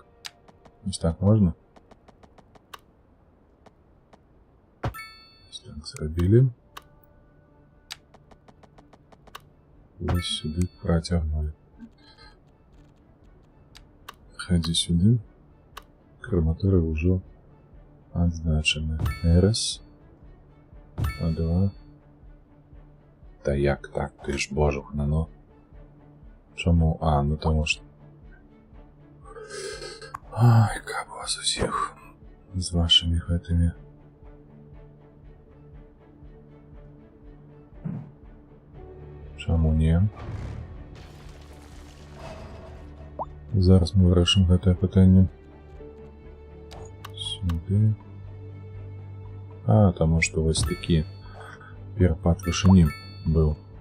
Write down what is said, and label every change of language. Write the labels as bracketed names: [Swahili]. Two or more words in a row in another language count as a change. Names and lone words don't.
[Belarusian] Вось так можна? Вось так зрабілі. Вось сюды працягнули. Хадзі сюды. Краматоры ўжо адзначаны. [Ukrainian] Раз. А 2. Та як так? Ти ж божух, ну. Чому? А, ну тому що... [Russian] Ай, как вас усіх. [Belarusian] З вашими гэтымі. Чаму не? Зараз мы вырашым гэтае пытанне. Сюды. А, таму што вось такі перапад вышыні быў.